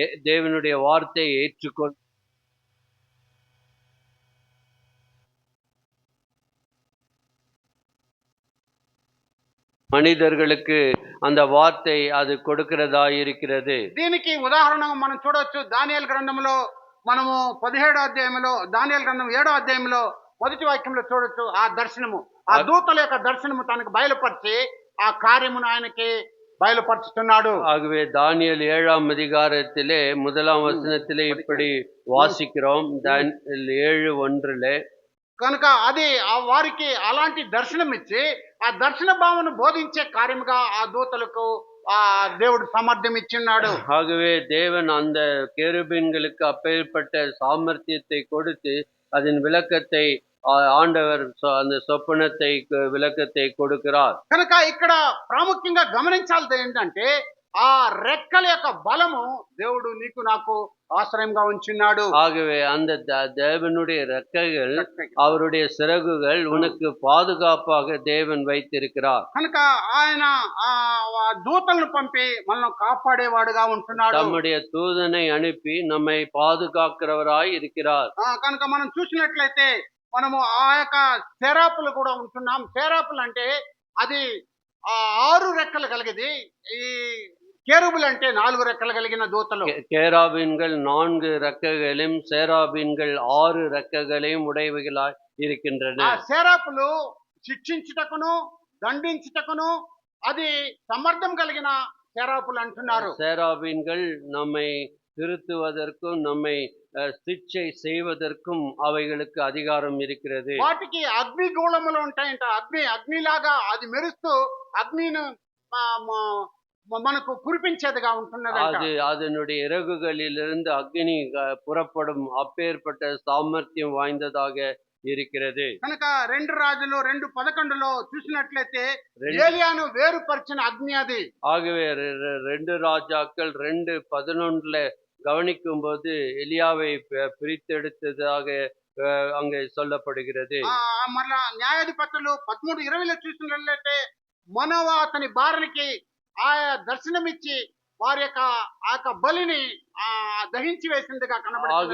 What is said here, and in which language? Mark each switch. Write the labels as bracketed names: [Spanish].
[Tamil] தேவனுடைய வார்த்தையை ஏற்றுக்கொண்டு மனிதர்களுக்கு அந்த வார்த்தை அது கொடுக்கிறதா இருக்கிறது. [Telugu] దీనికి ఉదాహరణగా మనం చూడొచ్చు. దానియేలు గ్రంథంలో మనము 17వ అధ్యాయంలో, దానియేలు గ్రంథం 7వ అధ్యాయంలో మొదటి వాక్యంలో చూడొచ్చు. ఆ దర్శనము, ఆ దూతల యొక్క దర్శనము తనకు బయలుపరిచి ఆ కార్యమును ఆయనకి బయలుపరుచుతున్నాడు. [Tamil] ஆகவே தானியேல் 7ஆம் அதிகாரத்திலே 1ஆம் வசனத்திலே இப்படி வாசிக்கிறோம். தானியேல் 7:1 [Telugu] కనుక అది ఆ వారికి అలాంటి దర్శనం ఇచ్చి ఆ దర్శన భావన బోధించే కార్యముగా ఆ దూతలకు ఆ దేవుడు సామర్థ్యం ఇచ్చిన్నాడు. [Tamil] ஆகவே தேவன் அந்த கேருபீன்களுக்கு அப்பேற்பட்ட சாமர்த்தியத்தை கொடுத்து அதன் விளக்கத்தை ஆண்டவர் அந்த சொப்பனத்தை விளக்கத்தை கொடுக்கிறார். [Telugu] కనుక ఇక్కడ ప్రాముఖ్యంగా గమనించాల్సింది ఏంటంటే ఆ రెక్కల యొక్క బలము దేవుడు నీకు నాకు ఆశ్రయంగా ఉంచున్నాడు. [Tamil] ஆகவே அந்த தேவனுடைய ரெக்கைகள், அவருடைய சிறகுகள் உனக்கு பாதுகாப்பாக தேவன் வைத்திருக்கிறார். [Telugu] కనుక ఆయన ఆ దూతలను పంపి మనల్ని కాపాడేవాడుగా ఉంటున్నాడు. [Tamil] தம்முடைய தூதனை அனுப்பி நம்மை பாதுகாக்கிறவராய் இருக்கிறார். [Telugu] కనుక మనం చూసినట్లయితే మనము ఆ యొక్క సెరాపులు కూడా ఉంటున్నాం. సెరాపులు అంటే అది 6 రెక్కలు కలిగింది. ఈ కేరుబులు అంటే 4 రెక్కలు కలిగిన దూతలు. [Tamil] கேராபீன்கள் 4 ரெக்கைகளையும் சேராபீன்கள் 6 ரெக்கைகளையும் உடையவைகளாய் இருக்கின்றன. [Telugu] ఆ సేరాపులు శిక్షించుటకును దండించుటకును అది సమర్థం కలిగిన సేరాపులు అంటున్నారు. [Tamil] சேராபீன்கள் நம்மை திருத்துவதற்கும் நம்மை சிக்ஷை செய்வதற்கும் அவைகளுக்கு அதிகாரம் இருக்கிறது. [Telugu] వాటికి అగ్ని గోళములు ఉంటాయంట. అగ్నిలాగా అది మెరుస్తూ అగ్నిని మనకు కురిపించేదిగా ఉంటున్నదంట. [Tamil] அது அதனுடைய இறகுகளிலிருந்து அக்னி புறப்படும் அப்பேற்பட்ட சாமர்த்தியம் வாய்ந்ததாக இருக்கிறது. [Telugu] కనుక 2 రాజులు 2:11లో చూసినట్లయితే [Tamil] ரெண்டு- [Telugu] ఏలియాను వేరుపరిచిన అగ్ని అది. [Tamil] ஆகவே 2 ராஜாக்கள் 2:11 கவனிக்கும் போது எலியாவை பிரித்தெடுத்ததாக அங்கே சொல்லப்படுகிறது. [Telugu] మరలా న్యాయాధిపతులు 13:20లో చూసినట్లయితే మనోవ అతని భార్యకి ఆయా దర్శనమిచ్చి వారి యొక్క ఆ యొక్క బలిని దహించి వేసిందిగా కనబడుతుంది.